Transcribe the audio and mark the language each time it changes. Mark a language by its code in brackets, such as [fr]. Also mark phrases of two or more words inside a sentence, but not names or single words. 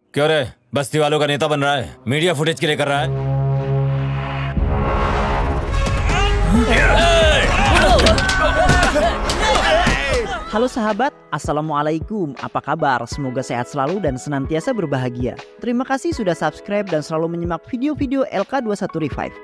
[hi] क्यों रे, बस्ती वालों का नेता बन रहा है? [en] media footage [hi] के लिए कर रहा है? [id] Halo sahabat, Assalamualaikum, apa kabar? Semoga sehat selalu dan senantiasa berbahagia. Terima kasih sudah subscribe dan selalu menyimak video-video LK21 Revive.